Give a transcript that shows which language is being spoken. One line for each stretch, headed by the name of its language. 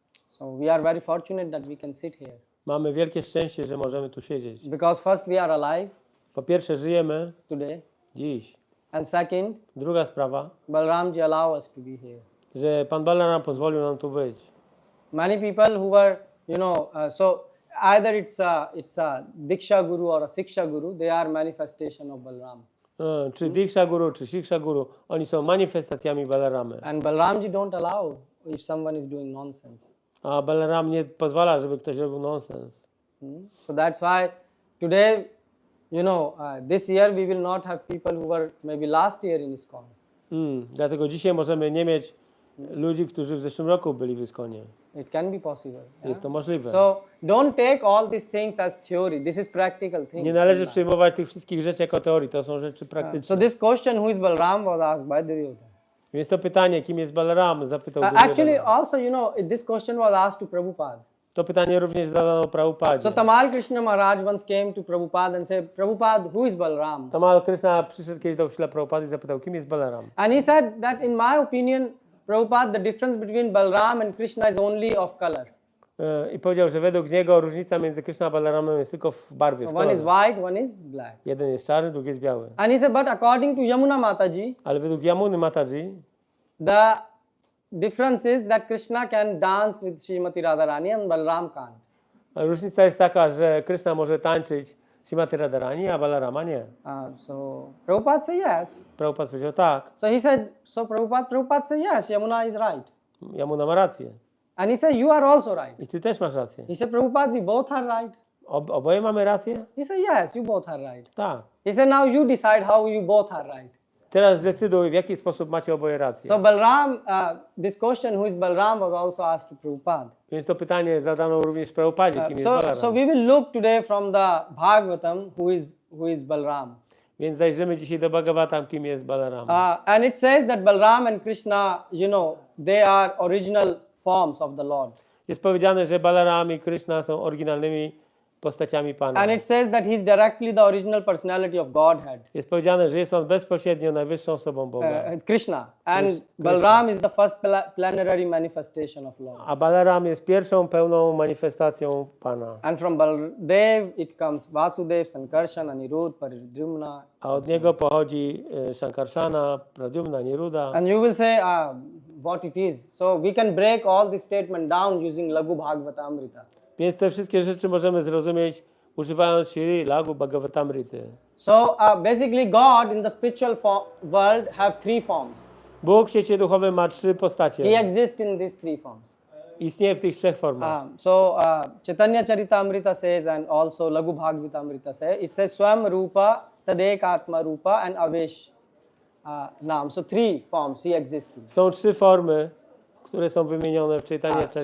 English: So we are very fortunate that we can sit here.
Polish: Mamy wielkie szczęście, że możemy tu siedzieć.
English: Because first we are alive
Polish: Po pierwsze, żyjemy
English: today.
Polish: dziś.
English: And second,
Polish: Druga sprawa,
English: Balaramji allow us to be here.
Polish: że Pan Balaram pozwolił nam tu być.
English: Many people who were, so either it's a Diksha Guru or a Siksha Guru, they are manifestation of Balaram.
Polish: Czy Diksha Guru, czy Siksha Guru, oni są manifestacjami Balaramy.
English: And Balaramji don't allow if someone is doing nonsense.
Polish: A Balaram nie pozwala, żeby ktoś robił nonsens.
English: So that's why today, this year we will not have people who were maybe last year in ISKCON.
Polish: Dlatego dzisiaj możemy nie mieć ludzi, którzy w zeszłym roku byli w ISKCONie.
English: It can be possible.
Polish: Jest to możliwe.
English: So don't take all these things as theory. This is practical thing.
Polish: Nie należy przyjmować tych wszystkich rzeczy jako teorii, to są rzeczy
English: So
Polish: praktyczne.
English: this question, who is Balaram, was asked by Duryodhana.
Polish: Więc to pytanie, kim jest Balaram, zapytał
English: Actually,
Polish: Duryodhana.
English: also, this question was asked to Prabhupada.
Polish: To pytanie również zadano Prabhupadzie.
English: So Tamal Krishna Maharaj once came to Prabhupada and said, Prabhupada, who is Balaram?
Polish: Tamal Krishna przyszedł kiedyś do Śrila Prabhupady i zapytał, kim jest Balaram.
English: And he said that in my opinion, Prabhupada, the difference between Balaram and Krishna is only of color.
Polish: I powiedział, że według niego różnica między Krishna a Balaramem jest tylko w barwie,
English: So
Polish: w
English: one is
Polish: kolorze.
English: white, one is black.
Polish: Jeden jest czarny, drugi jest biały.
English: And he said, but according to Yamuna Mataji,
Polish: Ale według Yamuny Mataji
English: the difference is that Krishna can dance with Srimati Radharani and Balaram can't.
Polish: różnica jest taka, że Krishna może tańczyć Srimati Radharani, a Balarama nie.
English: So Prabhupada said yes.
Polish: Prabhupada powiedział tak.
English: So he said, Prabhupada said yes, Yamuna is right.
Polish: Yamuna ma rację.
English: And he said, you are also right.
Polish: I ty też masz rację.
English: He said, Prabhupada, we both are right.
Polish: Oboje mamy rację?
English: He said, yes, you both are right.
Polish: Tak.
English: He said, now you decide how you both are right.
Polish: Teraz zdecyduj, w jaki sposób macie oboje rację.
English: So Balaram, this question, who is Balaram, was also asked to Prabhupada.
Polish: Więc to pytanie zadano również Prabhupadzie, kim jest Balaram.
English: So we will look today from the Bhagavatam, who is Balaram.
Polish: Więc zajrzymy dzisiaj do Bhagavatam, kim jest Balaram.
English: And it says that Balaram and Krishna, they are original forms of the Lord.
Polish: Jest powiedziane, że Balaram i Krishna są oryginalnymi postaciami Pana.
English: And it says that he is directly the original personality of Godhead.
Polish: Jest powiedziane, że jest on bezpośrednio najwyższą osobą Boga.
English: Krishna. And Balaram is the first plenary manifestation of Lord.
Polish: A Balaram jest pierwszą pełną manifestacją Pana.
English: And from Baldev it comes Vasudev, Sankarshan, Anirudh, Pradyumna.
Polish: A od niego pochodzi Sankarshana, Pradyumna, Niruda.
English: And you will say what it is. So we can break all this statement down using Laghu Bhagavatamrita.
Polish: Więc te wszystkie rzeczy możemy zrozumieć używając Shri Laghu Bhagavatamrity.
English: So basically God in the spiritual world have three forms.
Polish: Bóg w świecie duchowym ma trzy postacie.
English: He exists in these three forms.
Polish: Istnieje w tych trzech formach.
English: So Chaitanya Charitamrita says and also Laghu Bhagavatamrita says, it says Swam Rupa, Tadekatma Rupa and Avesh Nam. So three forms he exists in.
Polish: Są trzy formy, które są wymienione w Chaitanya Charitamrita.